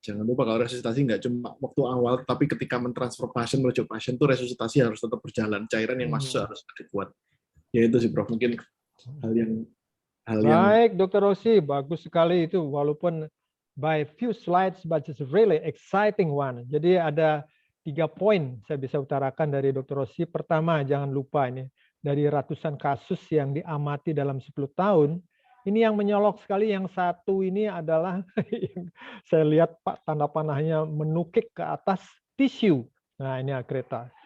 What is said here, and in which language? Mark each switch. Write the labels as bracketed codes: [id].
[id] Jangan lupa kalau resusitasi nggak cuma waktu awal, tapi ketika mentransfer pasien, merujuk pasien itu resusitasi harus tetap berjalan. Cairan yang masuk harus adekuat. Ya itu sih, Prof. Mungkin hal yang hal yang Baik, Dr. Rossi, bagus sekali itu. [en] Walaupun by few slides, but it's really exciting one. [id] Jadi ada 3 poin saya bisa utarakan dari Dr. Rossi. Pertama, jangan lupa ini dari ratusan kasus yang diamati dalam 10 tahun. Ini yang menyolok sekali. Yang satu ini adalah yang saya lihat Pak tanda panahnya menukik ke atas tisu. Nah, ini kereta.